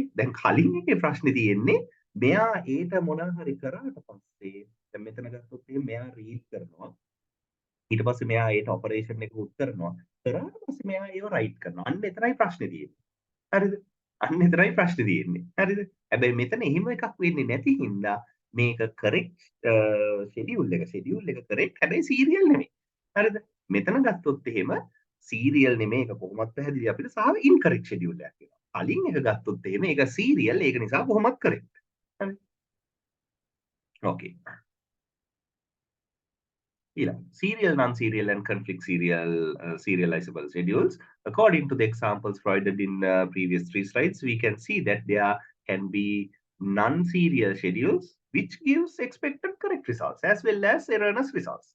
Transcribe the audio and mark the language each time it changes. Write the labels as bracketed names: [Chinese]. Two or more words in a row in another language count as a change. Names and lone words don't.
[Sinhala] දැන් කලින් එකේ ප්‍රශ්නේ තියෙන්නේ මෙයා ඊට මොනවා හරි කරාට පස්සේ දැන් මෙතන ගත්තොත් මෙයා රීඩ් කරනවා. ඊට පස්සේ මෙයා ඒට ඔපරේෂන් එක උත් කරනවා. කරාට පස්සේ මෙයා ඒව රයිට් කරනවා. අන්න එතරයි ප්‍රශ්නේ තියෙන්නේ. හරිද? අන්න එතරයි ප්‍රශ්නේ තියෙන්නේ. හරිද? හැබැයි මෙතන එහෙම එකක් වෙන්නේ නැති හින්දා මේක [English] correct schedule [Sinhala] එක correct හැබැයි serial නෙමෙයි. හරිද? මෙතන ගත්තොත් එහෙම serial නෙමෙයි ඒක කොහොමත් පැහැදිලි අපිට සාව [English] incorrect schedule [Sinhala] එකක් වෙනවා. කලින් එක ගත්තොත් එහෙම ඒක serial ඒක නිසා කොහොමත් correct. හරි? [English] Okay. Serial, non-serial, and conflict serializable schedules. According to the examples provided in previous 3 slides, we can see that there can be non-serial schedules which gives expected correct results as well as erroneous results.